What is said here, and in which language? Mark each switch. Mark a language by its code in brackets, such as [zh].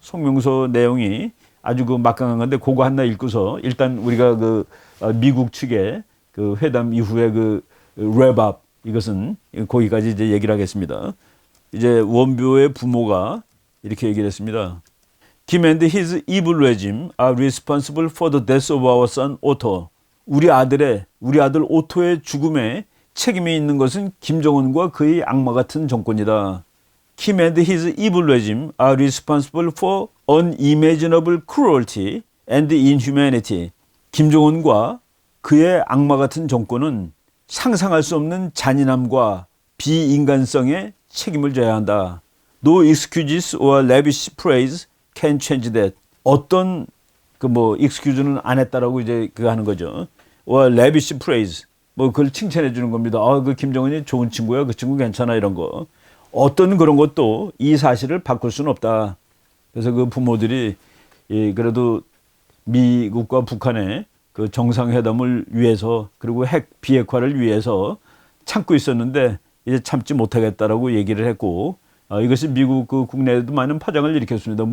[ko] 성명서 내용이 아주 막강한 건데 그거 하나 읽고서 일단 우리가 미국 측의 회담 이후에 랩업 이것은 거기까지 이제 얘기를 하겠습니다. 이제 원비호의 부모가 이렇게 얘기를 했습니다. [en] Kim and his evil regime are responsible for the death of our son Otto. [ko] 우리 아들 오토의 죽음에 책임이 있는 것은 김정은과 그의 악마 같은 정권이다. [en] Kim and his evil regime are responsible for unimaginable cruelty and inhumanity. [ko] 김정은과 그의 악마 같은 정권은 상상할 수 없는 잔인함과 비인간성에 책임을 져야 한다. [en] No excuses or lavish praise can change that. [ko] 어떤 excuse는 안 했다라고 이제 하는 거죠. [en] or lavish praise. [ko] 그걸 칭찬해 주는 겁니다. 그 김정은이 좋은 친구야. 그 친구 괜찮아. 이런 거. 어떤 그런 것도 이 사실을 바꿀 수는 없다. 그래서 부모들이 그래도 미국과 북한의 정상회담을 위해서 그리고 핵 비핵화를 위해서 참고 있었는데 이제 참지 못하겠다라고 얘기를 했고 이것이 미국 국내에도 많은 파장을 일으켰습니다.